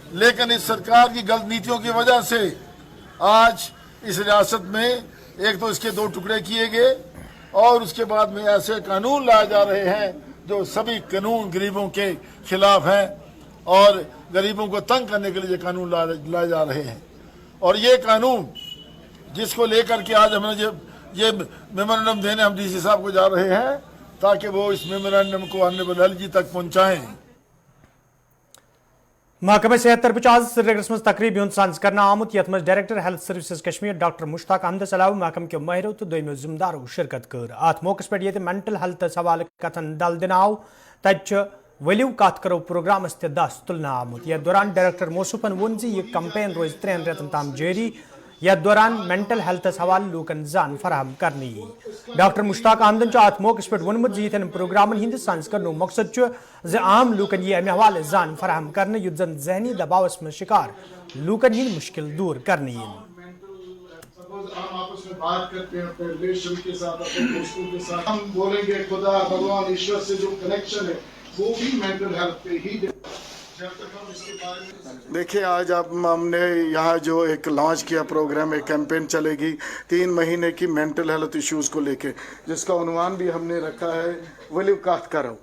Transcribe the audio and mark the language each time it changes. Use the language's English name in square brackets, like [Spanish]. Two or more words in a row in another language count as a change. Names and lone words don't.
[Hindi] लेकिन इस सरकार की गलत नीतियों की वजह से आज इस रियासत में एक तो इसके 2 टुकड़े किए गए और उसके बाद में ऐसे कानून लाए जा रहे हैं जो सभी कानून गरीबों के खिलाफ हैं और गरीबों को तंग करने के लिए ये कानून लाए जा रहे हैं। और ये कानून जिसको लेकर के आज हमने ये मेमोरेंडम देने हम डीसी साहब को जा रहे हैं ताकि वो इस मेमोरेंडम को [English] honourable LG [Hindi] तक पहुंचाएं। [Kashmiri] महकमे सेहत तरफ आज श्रीनगर मज तकरीब साज कर आमुत यथ मज डायरेक्टर हेल्थ सर्विसेज कश्मीर डॉक्टर मुश्ताक अहमद अलावा महकम के महरों तो दोमो जिम्मेदारों शिरकत कर। अत मौके पे [English] mental health [Kashmiri] हवाले कथन दल दिन आव तत वलियो कत करो प्रोग्रामस ते दस तुलना आमुत। यथ दौरान डायरेक्टर मोसूफन वोन जी यह कैंपेन रोज 3 रेतन ताम जारी। यथ दौरान [English] mental health [Kashmiri] हवाले लूकन जान फराहम करनी। डॉक्टर मुश्ताक अहमदन अत मौके पे वोनमुत यन प्रोग्रामन हंद साज कर मकसद आम लूकन यह अमे हवाले जान फराहम करने युत जन जहनी दबावस में शिकार लूकन हंद मुश्किल दूर करनी। [Hindi] हम आपस में बात करते हैं अपने रिलेशन के साथ, अपने दोस्तों के साथ, हम बोलेंगे खुदा भगवान ईश्वर से जो कनेक्शन है वो भी [English] mental health [Hindi] पे ही। जब तक हम इसके बारे में देखिए, आज आप हमने यहाँ जो एक लॉन्च किया प्रोग्राम, एक कैंपेन चलेगी 3 महीने की [English] mental health issues [Hindi] को लेके, जिसका उन्वान भी हमने रखा है वलिव कात करो।